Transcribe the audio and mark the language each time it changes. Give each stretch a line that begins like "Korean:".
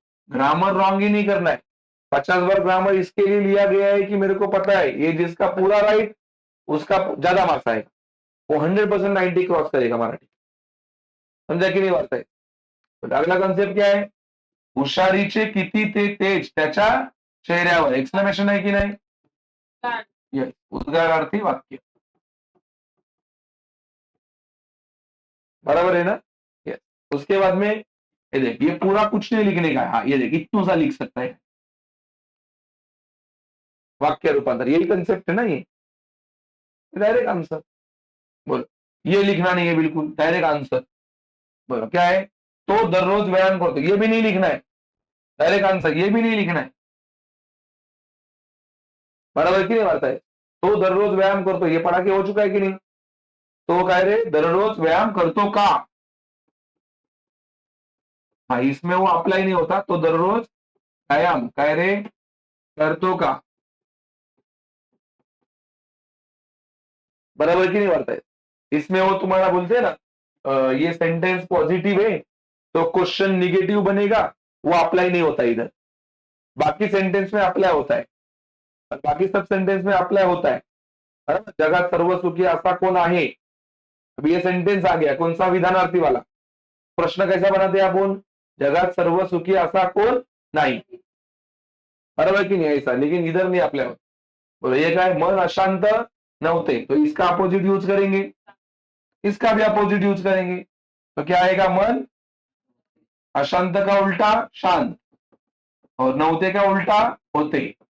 Hindi: Grammar wrong ही नहीं करना है। 50 बार ग्रामर इसके लिए लिया गया है कि मेरे को पता है ये जिसका पूरा राइट उसका ज्यादा मार्क्स आएगा, वो 100% 90 क्रॉस करेगा मराठी।
Marathi: समजा की नाही
Hindi: वार्ता है? अगला कॉन्सेप्ट क्या
Marathi: आहे? हुशारीचे किती ते तेज त्याच्या चेहऱ्यावर, एक्सक्लेमेशन आहे की नाही? येस, उद्गारार्थी वाक्य।
Hindi: बराबर है ना? यस। उसके बाद में ये देख, ये पूरा कुछ नहीं लिखने का है। हाँ, ये देख, इतना सा लिख सकता है वाक्य रूपांतर, यही कंसेप्ट है ना ये। Direct answer. बोलो, ये लिखना नहीं है बिल्कुल, डायरेक्ट आंसर। बोलो क्या है?
Marathi: तो दररोज व्यायाम करतो,
Hindi: ये भी नहीं लिखना है, डायरेक्ट आंसर, ये भी नहीं लिखना है। बराबर की नहीं बात है?
Marathi: तो दररोज व्यायाम करतो,
Hindi: ये पढ़ा के हो चुका है कि नहीं?
Marathi: तो काय रे, दररोज व्यायाम करतो का?
Hindi: हाँ, इसमें वो अप्लाई नहीं होता,
Marathi: तो दररोज व्यायाम काय रे करतो का?
Hindi: बराबर की नहीं बात है? इसमें वो तुम्हारा बोलते हैं ना, ये सेंटेंस पॉजिटिव है तो क्वेश्चन निगेटिव बनेगा, वो अप्लाई नहीं होता इधर। बाकी सेंटेंस में अप्लाई होता है, बाकी सब सेंटेंस में अप्लाई होता है। बराबर?
Marathi: जगात सर्व सुखी असा कोण आहे?
Hindi: अब ये सेंटेंस आ गया, कौन सा? विधानार्थी वाला। प्रश्न कैसा बनाते हैं अपन?
Marathi: जगात सर्व सुखी असा कोण नाही।
Hindi: बराबर की नहीं? ऐसा, लेकिन इधर नहीं अप्लाई होता। बोलो ये क्या है?
Marathi: मन अशांत नव्हते,
Hindi: तो इसका अपोजिट यूज करेंगे, इसका भी अपोजिट यूज करेंगे। तो क्या आएगा? मन अशांत का उल्टा शांत, और नव्हते का उल्टा होते।